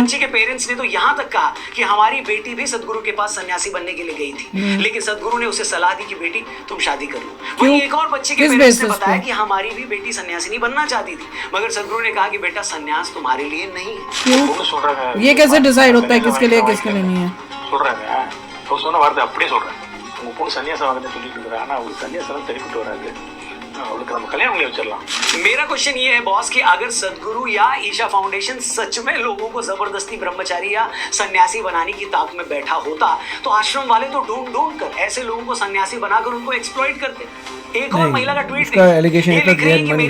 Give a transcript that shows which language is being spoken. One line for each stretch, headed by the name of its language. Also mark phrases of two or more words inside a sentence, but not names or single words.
Hindi: बच्ची के पेरेंट्स ने तो यहाँ तक कहा कि हमारी बेटी भी सदगुरु के पास सन्यासी बनने के लिए गई थी, लेकिन सदगुरु ने उसे सलाह दी कि बेटी तुम शादी कर लो। वहीं एक और बच्ची के किस पेरेंट्स ने basis बताया पे? कि हमारी भी बेटी सन्यासी नहीं बनना चाहती थी, मगर सदगुरु ने कहा कि बेटा सन्यास तुम्हारे लिए नहीं है। क्यों? ये कैसे डिसाइड होता है किसके लिए किसके लिए नहीं है?
Tamil: சொல்றாங்க அவர் சொன்ன வார்த்தை அப்படியே சொல்றேன். உங்க பொண்ணு சன்னியாசம் வாங்குறேன்னு சொல்லிட்டு இருக்கிறா, ஆனா அவங்களுக்கு சன்னியாசம் சரிப்பட்டு வராது, அவளுக்கு நம்ம கல்யாணம் பண்ணி வச்சிடலாம்.
Hindi: मेरा क्वेश्चन ये है बॉस कि अगर सदगुरु या ईशा फाउंडेशन सच में लोगों को जबरदस्ती ब्रह्मचारी या सन्यासी बनाने की ताक में बैठा होता तो आश्रम वाले तो ढूंढ ढूंढ कर ऐसे लोगों को सन्यासी बनाकर उनको एक्सप्लॉइट करते। एक और नहीं, महिला का ट्वीट उसका allegation ये इतना लिख रही है clear कि नहीं।